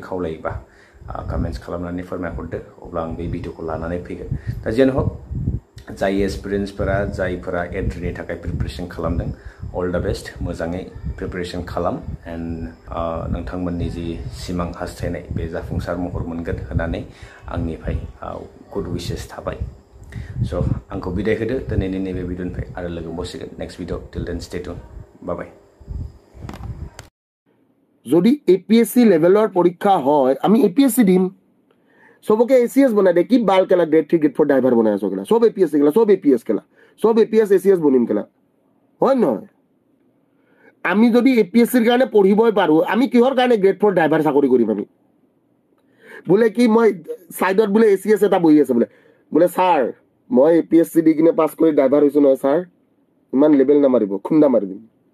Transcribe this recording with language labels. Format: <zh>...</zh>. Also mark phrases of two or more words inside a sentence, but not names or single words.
<brx>खावलायोबा कमेन्ट्स खालामनानै फोरमायहरदो अब्ला आं बे भिडिअखौ लानानै फैगोन दा जेन हक जाय एसपिरेन्ट्सफोरा जायफोरा एन्ट्रिनि थाखाय प्रिपारेसन खालामदों</brx> <en>all the best</en> <brx>मोजाङै प्रिपारेसन खालाम एन्ड नोंथांमोननि जि सिमां हास्थायनाय बे जाफुंसार महर मोनगोन होननानै आंनिफ्राय</brx> <en>good wishes</en> <brx>थाबाय स' आंखौ बिदाय होदो दिनैनि नैबे भिडिअनिफ्राय आरो लोगो मोनसिगोन</brx> <en>next video till then stay tuned</en> <brx>बाय</brx> <as>যদি APSC লেভেলৰ পৰীক্ষা হয় আমি APSC দিম সবকে ACS বনাই দে কি বাল কেলা গ্রেড 3 গ্রেড 4 ড্রাইভার বনাই আছো কেলা সব APSC কেলা সব APS কেলা সব APS ACS বনিম কেলা হয় নহয় আমি যদি APSCৰ কাৰণে পঢ়িবই পাৰো আমি কিহৰ কাৰণে গ্রেড 4 ড্রাইভাৰ চাকৰি কৰিম আমি বোলে কি মই সাইডত বোলে ACS এটা বহি আছে বোলে স্যাৰ মই APSC দি কিনে পাছ কৰি ড্ৰাইভাৰ হৈছো নহয় স্যাৰ ইমান লেভেল নামাৰিব খুন্দা মাৰি দিম</as>